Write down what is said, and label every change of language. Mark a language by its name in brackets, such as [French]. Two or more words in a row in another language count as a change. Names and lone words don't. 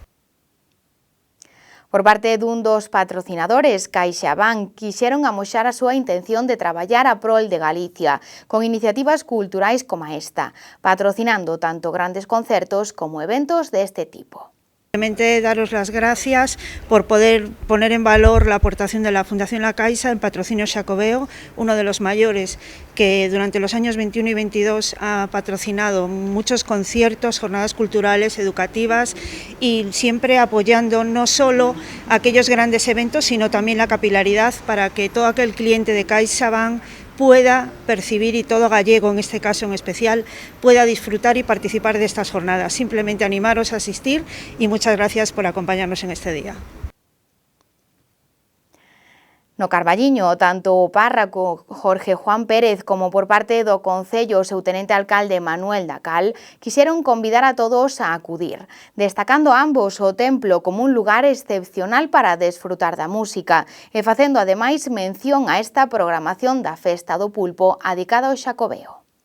[Galician] Por parte dun dos patrocinadores, CaixaBank, quixeron amoxar a súa intención de traballar a prol de Galicia, con iniciativas culturais como esta, patrocinando tanto grandes concertos como eventos deste tipo. [Spanish] Simplemente daros las gracias por poder poner en valor la aportación de la Fundación La Caixa en patrocinio Xacobeo, uno de los mayores que durante los años 21 y 22 ha patrocinado muchos conciertos, jornadas culturales, educativas y siempre apoyando no solo aquellos grandes eventos, sino también la capilaridad para que todo aquel cliente de CaixaBank pueda percibir, y todo gallego en este caso en especial, pueda disfrutar y participar de estas jornadas. Simplemente animaros a asistir y muchas gracias por acompañarnos en este día. [Galician] No Carballiño, tanto o párroco Jorge Juan Pérez como por parte do Concello o seu tenente alcalde Manuel Dacal quixeron convidar a todos a acudir, destacando ambos o templo como un lugar excepcional para desfrutar da música e facendo ademais mención a esta programación da Festa do Pulpo adicada ao Xacobeo.